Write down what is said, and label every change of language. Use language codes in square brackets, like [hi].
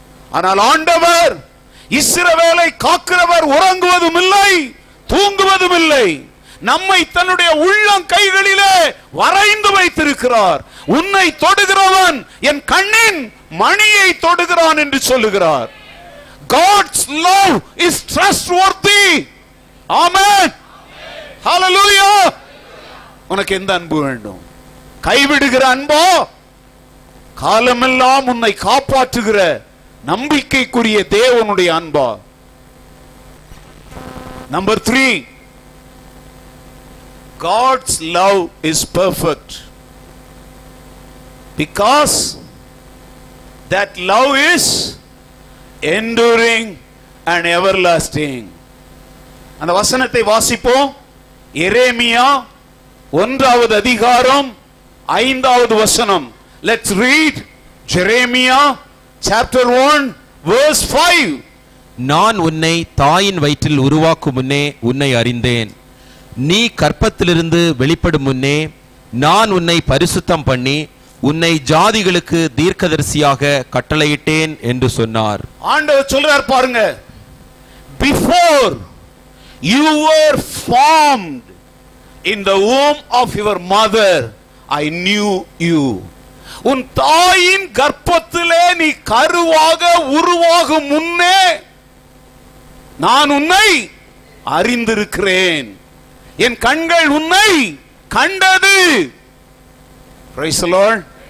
[ta] ஆனால் ஆண்டவர் இஸ்ரவேலை காக்கிறவர் உறங்குவதும் இல்லை, தூங்குவதும் இல்லை. நம்மை தன்னுடைய உள்ளம் கைகளிலே வரைந்து வைத்திருக்கிறார். உன்னை தொடுகிறவன் என் கண்ணின் மணியை தொடுகிறான் என்று சொல்லுகிறார். [en] God's love is trustworthy. [ta] Amen. Hallelujah. உனக்கு எந்த அன்பு வேண்டும்? கைவிடுகிற அன்போ, காலமெல்லாம் உன்னை காப்பாற்றுகிற நம்பிக்கைக்குரிய தேவனுடைய அன்பா? [en] Number 3, God's love is perfect because that love is enduring and everlasting. [ta] அந்த வசனத்தை வாசிப்போம். எரேமியா 1வது அதிகாரம் 5வது வசனம். [en] Let's read Jeremiah chapter 1 verse 5. [ta] நான் உன்னை தாயின் வயிற்றில் உருவாக்கும் முன்னே உன்னை அறிந்தேன். நீ கற்பத்திலிருந்து வெளிப்படும் முன்னே நான் உன்னை பரிசுத்தம் பண்ணி உன்னை ஜாதிகளுக்கு தீர்க்கதரிசியாக கட்டளையிட்டேன் என்று சொன்னார். ஆண்டவர் சொல்றார் பாருங்க, [en] before you were formed in the womb of your mother I knew you. [ta] உன் தாயின் கர்ப்பத்திலே நீ கருவாக உருவாகும் முன்னே நான் உன்னை அறிந்திருக்கிறேன். என் கண்கள் உன்னை கண்டது. [en] Praise the Lord.